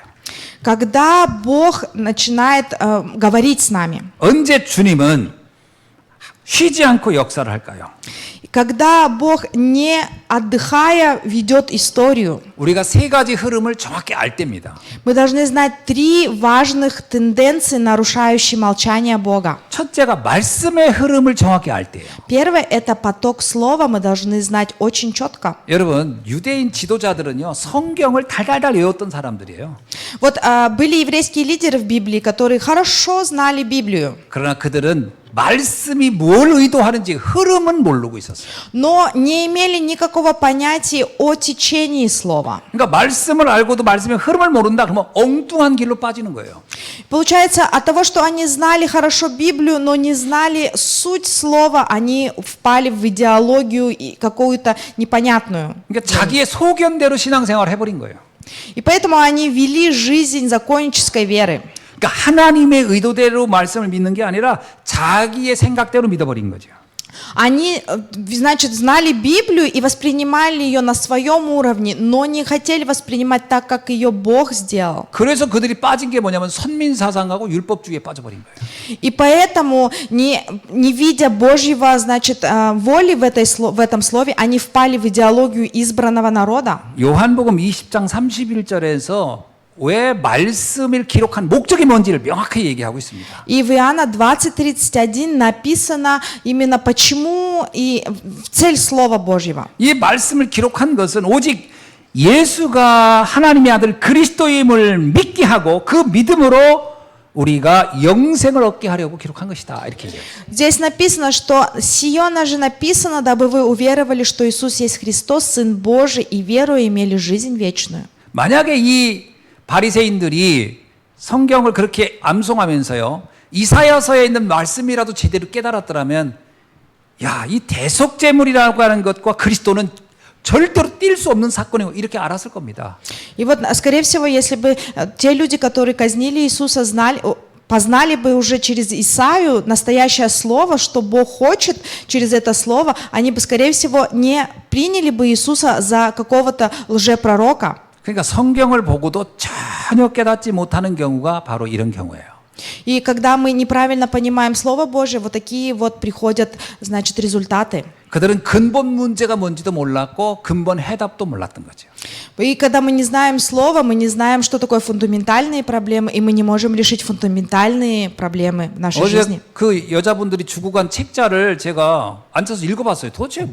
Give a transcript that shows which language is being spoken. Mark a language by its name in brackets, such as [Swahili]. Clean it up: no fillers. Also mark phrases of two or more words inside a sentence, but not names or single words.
[Russian] Когда Бог начинает говорить с нами, [Korean] 언제 주님은 쉬지 않고 역사를 할까요? [Russian] когда Бог, не отдыхая, ведет историю, [Korean] 우리가 세 가지 흐름을 정확히 알 때입니다. [Russian] мы должны знать три важных тенденции, нарушающие молчание Бога. [Korean] 첫째가 말씀의 흐름을 정확히 알 때예요. [Russian] Первое – это поток слова, мы должны знать очень четко. [Korean] 여러분, 유대인 지도자들은요, 성경을 달달달 외웠던 사람들이에요. [Russian] Вот были еврейские лидеры в Библии, которые хорошо знали Библию, [Korean] 그러나 그들은 말씀이 뭘 의도하는지 흐름은 모르고 있었어요. [Russian] но не имели никакого понятия о течении слова. [Korean] 그러니까 말씀을 알고도 말씀의 흐름을 모른다 그러면 엉뚱한 길로 빠지는 거예요. [Russian] Получается, от того, что они знали хорошо Библию, но не знали суть слова, они впали в идеологию какую-то непонятную. [Korean] 그러니까 자기의 소견대로 신앙생활을 해버린 거예요. [Russian] И поэтому они вели жизнь законнической веры. [Korean] 그러니까 하나님의 의도대로 말씀을 믿는 게 아니라 자기의 생각대로 믿어버린 거죠. [Russian] Они, значит, знали Библию и воспринимали ее на своем уровне, но не хотели воспринимать так, как ее Бог сделал. [Korean] 그래서 그들이 빠진 게 뭐냐면 선민사상하고 율법주의에 빠져버린 거예요. [Russian] И поэтому, не видя Божьего, значит, воли в этом слове, они впали в идеологию избранного народа. [Korean] 요한복음 20장 31절에서 왜 말씀을 기록한 목적이 뭔지를 명확히 얘기하고 있습니다. [Russian] И в Иоанна 20:31 написано именно почему и цель Слова Божьего. [Korean] 이 말씀을 기록한 것은 오직 예수가 하나님의 아들 그리스도임을 믿게 하고 그 믿음으로 우리가 영생을 얻게 하려고 기록한 것이다. 이렇게 얘기해요. [Russian] Здесь написано, что «Сиона же написано, дабы вы уверовали, что Иисус есть Христос, Сын Божий, и веруя имели жизнь вечную». [Korean] 만약에 이 바리새인들이 성경을 그렇게 암송하면서요, 이사야서에 있는 말씀이라도 제대로 깨달았더라면, 야, 이 대속제물이라고 하는 것과 그리스도는 절대로 뛸 수 없는 사건이고 이렇게 알았을 겁니다. [Russian] И вот, скорее всего, если бы те люди, которые казнили Иисуса, познали бы уже через Исаию настоящее слово, что Бог хочет через это слово, они бы, скорее всего, не приняли бы Иисуса за какого-то лжепророка. [Korean] 그러니까 성경을 보고도 전혀 깨닫지 못하는 경우가 바로 이런 경우예요. [Russian] И когда мы неправильно понимаем Слово Божие, вот такие вот приходят, значит, результаты. [Korean] 그들은 근본 문제가 뭔지도 몰랐고 근본 해답도 몰랐던 거죠. [Russian] И когда мы не знаем Слово, мы не знаем, что такое фундаментальные проблемы, и мы не можем решить фундаментальные проблемы в нашей жизни. [Korean] 어제 그 여자분들이 주고 간 책자를 제가 앉아서 읽어봤어요.